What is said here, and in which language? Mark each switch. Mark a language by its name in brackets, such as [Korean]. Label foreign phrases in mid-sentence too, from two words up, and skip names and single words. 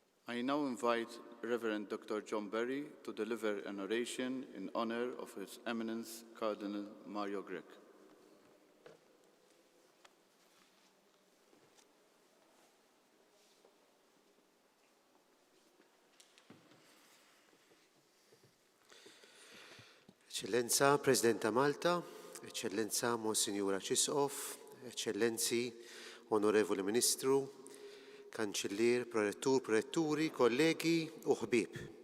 [English] I now invite Reverend Dr. John Berry to deliver an oration in honor of His Eminence Cardinal Mario Grech. [Maltese] Eccellenza President ta' Malta, Eccellenza Monsignora Cisqof, Eccellenzi, Onorevoli Ministru, Kanċellier, Prorettur, Proretturi, kollegi u ħbieb.